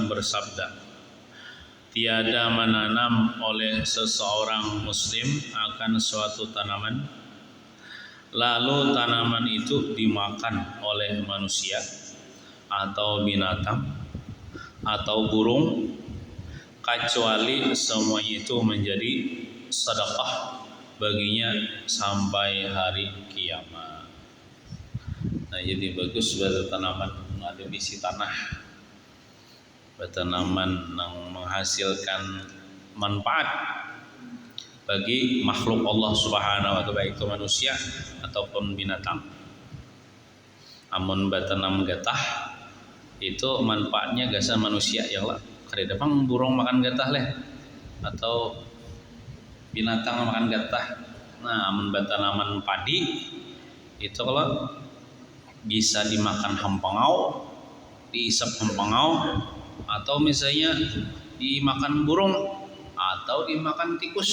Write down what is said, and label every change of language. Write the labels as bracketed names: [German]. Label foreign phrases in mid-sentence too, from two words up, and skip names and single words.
[Indonesian] bersabda, tiada menanam oleh seseorang muslim akan suatu tanaman lalu tanaman itu dimakan oleh manusia atau binatang atau burung kecuali semuanya itu menjadi sedekah baginya sampai hari kiamat. Nah, jadi bagus buat tanaman ada bisi tanah, buat tanaman yang menghasilkan manfaat bagi makhluk Allah [Arabic] سبحانه وتعالى, [Indonesian] baik itu manusia ataupun binatang. [Banjar] Amun batanam getah itu manfaatnya gasan manusia ya lah. Kada dapang burung makan getah leh atau binatang makan getah. Nah, amun batanaman padi itu kalau bisa dimakan hempangau, diisap hempangau, atau misalnya dimakan burung atau dimakan tikus.